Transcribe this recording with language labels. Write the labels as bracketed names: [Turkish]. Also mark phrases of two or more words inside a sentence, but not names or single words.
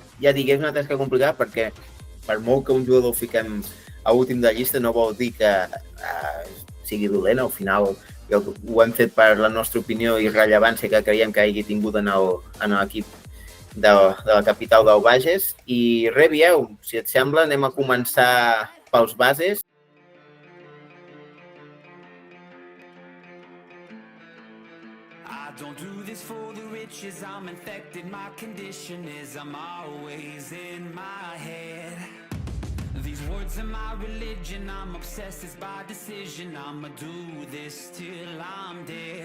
[Catalan] Ja dic, és una tasca complicada perquè per molt que un jugador fiquem a últim de llista no vol dir que sigui dolent. Al final ho hem fet per la nostra opinió i rellevància que creiem que hagi tingut en l'equip de la capital del Bages. I res, Biel, si et sembla, anem a començar pels bases. [English] Don't do this for the riches, I'm infected, my condition is I'm always in my head. These words are my religion, I'm obsessed, it's by decision, I'ma do this till I'm dead.